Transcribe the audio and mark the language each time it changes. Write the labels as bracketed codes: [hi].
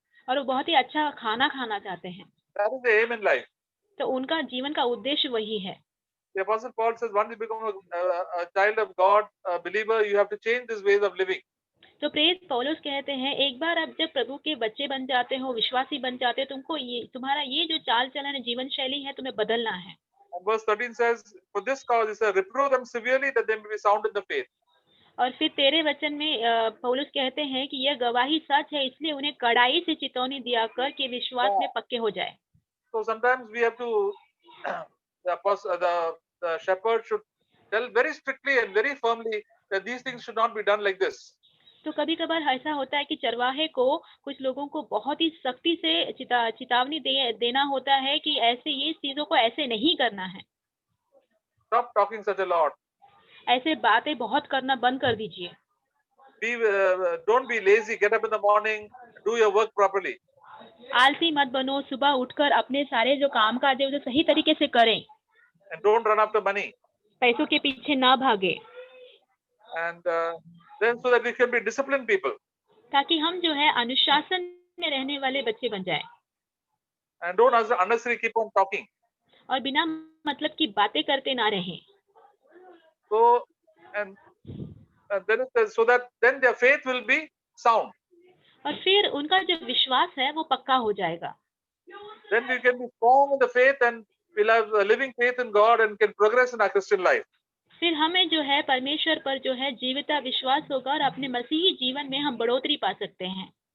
[hi] और वो बहुत ही अच्छा खाना खाना चाहते हैं. [en] That is the aim in life. [hi] तो उनका जीवन का उद्देश्य वही है. [en] The Apostle Paul says, once you become a child of God, a believer, you have to change these ways of living. [hi] तो प्रेरित पौलुस कहते हैं, एक बार आप जब प्रभु के बच्चे बन जाते हो, विश्वासी बन जाते हो, तुमको ये तुम्हारा ये जो चाल चलन जीवन शैली है तुम्हें बदलना है. [en] And verse 13 says, for this cause he said, reprove them severely that they may be sound in the faith. [hi] और फिर 13 वचन में पौलुस कहते हैं कि यह गवाही सच है, इसलिए उन्हें कड़ाई से चेतावनी दिया कर कि विश्वास में पक्के हो जाए. [en] So sometimes we have to, the shepherd should tell very strictly and very firmly that these things should not be done like this. [hi] तो कभी कभार ऐसा होता है कि चरवाहे को कुछ लोगों को बहुत ही सख्ती से चेतावनी देना होता है कि ऐसे ये चीजों को ऐसे नहीं करना है. [en] Stop talking such a lot. [hi] ऐसे बातें बहुत करना बंद कर दीजिए. [en] Don't be lazy. Get up in the morning. Do your work properly. [hi] आलसी मत बनो. सुबह उठकर अपने सारे जो काम काज है उसे सही तरीके से करें. [en] And don't run after money. [hi] पैसों के पीछे ना भागे. [en] And then so that we can be disciplined people. [hi] ताकि हम जो है अनुशासन में रहने वाले बच्चे बन जाएं. [en] And don't unnecessarily keep on talking. [hi] और बिना मतलब की बातें करते ना रहें. [en] So and then so that then their faith will be sound. [hi] और फिर उनका जो विश्वास है वो पक्का हो जाएगा. [en] Then we can be strong in the faith and we'll have a living faith in God and can progress in our Christian life. [hi] फिर हमें जो है परमेश्वर पर जो है जीविता विश्वास होगा और अपने मसीही जीवन में हम बढ़ोतरी पा सकते हैं.